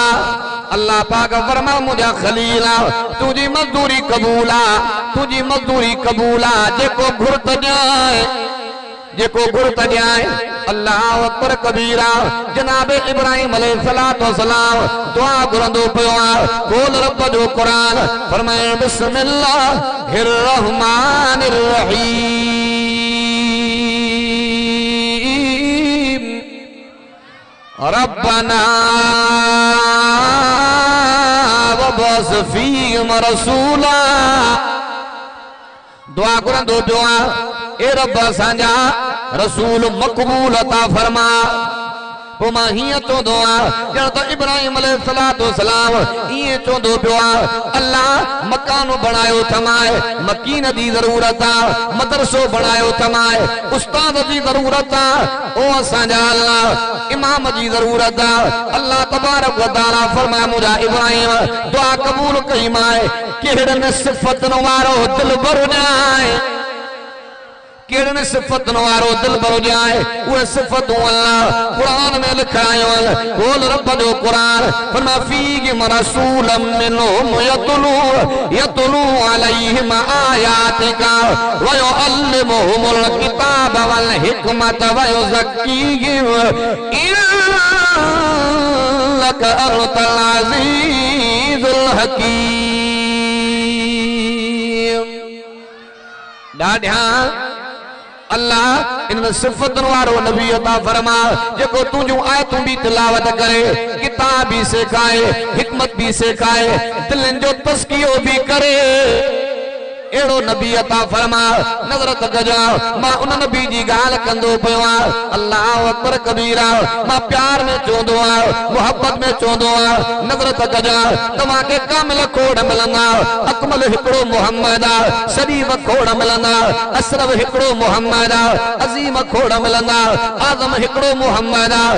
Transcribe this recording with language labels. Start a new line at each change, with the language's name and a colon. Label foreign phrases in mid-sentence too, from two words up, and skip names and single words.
Sindhi: अल्लाह पाक फरमा मुझा खलीला तुझी मजदूरी कबूला, तुझी मजदूरी कबूला। जेको घुरत ॾियाए, जेको घुरत ॾियाए।
Arabic: الله أكبر كبيرا.
Sindhi: जनाब इब्राहिम अलैहिस्सलाम दुआ घुरंदो पियो आहे। बोल रब जो कुरान फरमाए
Arabic: بسم الله الرحمن الرحيم ربنا وابعث فيهم رسولا.
Sindhi: दुआ घुरंदो पियो आहे ए रब असांजा रसूल मक़बूल अता फरमा। पो मां हीअं चवंदो आहियां ॼण त इब्राहिम अलैहिस्सलाम ईअं चवंदो पियो आहे अल्लाह मकान बणायो थमाए, मकीन जी ज़रूरत आहे, मदरसो बणायो थमाए, उस्ताद जी ज़रूरत आहे, ओ असांजा अल्लाह इमाम जी ज़रूरत आहे।
Arabic: الله تبارك وتعالى
Sindhi: फरमाए मुंहिंजा इब्राहिम दुआ क़बूल कई माए। कहिड़नि सिफ़तुनि वारो दिल भर ॼाए, केड़न सिफत वारो दिल भर जाए वो सिफत अल्लाह कुरान में लिखायो। बोल रब जो कुरान फरमा
Arabic: فيهم رسولا منهم يتلو عليهم آياتك ويعلمهم الكتاب والحكمة ويزكيهم إنك أنت العزيز الحكيم.
Sindhi: ॾाढा अल्लाह इन सिफत वारो नबी अता फरमा जेको तुझूं आयतूं भी तिलावत करे, किताब भी सिखाए, हिकमत भी सिखाए, दिलन जो तस्कियो भी करे। एड़ो नबी अता फरमा। नजर तक जा मां उन नबी जी गाल कंदो पियो आहियां।
Arabic: الله أكبر كبيرا.
Sindhi: मां प्यार में चवंदो आहियां, मोहब्बत में चवंदो आहियां। नजर तक जा तव्हां खे कामिल खोड़ मिलंदा, अकमल हिकिड़ो मोहम्मद आहे, शरीफ खोड़ मिलंदा, अशरफ हिकिड़ो मोहम्मद आहे, अज़ीम खोड़ मिलंदा, आज़म हिकिड़ो मोहम्मद आहे।